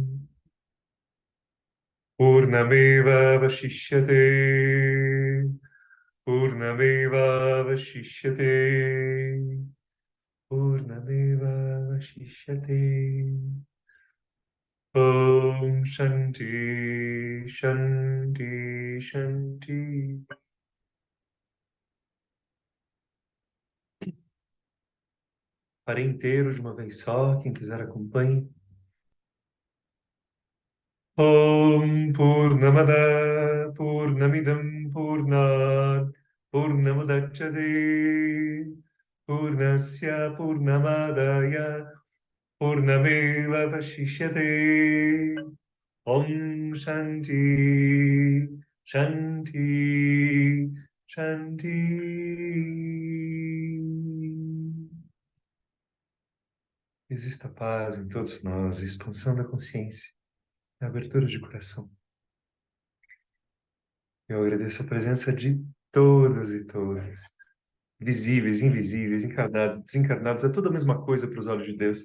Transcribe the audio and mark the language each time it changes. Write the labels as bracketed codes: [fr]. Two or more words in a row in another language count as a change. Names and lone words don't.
[sa] पूर्णमेव वशिष्यते पूर्णमेव वशिष्यते पूर्णमेव वशिष्यते ओम् शान्ति शान्ति शान्ति. [pt] Farei inteiro de uma vez só, quem quiser acompanhe. [sa] ओम् पूर्णमद पूर्णमिदम् पूर्णात् पूर्णमुदच्यते पूर्णस्य पूर्णमदाय पूर्णमेव वशिष्यते ओम् शान्ति शान्ति, शान्ति. [pt] Exista paz em todos nós, expansão da consciência, abertura de coração. Eu agradeço a presença de todos e todas, visíveis, invisíveis, encarnados, desencarnados, é tudo a mesma coisa para os olhos de Deus.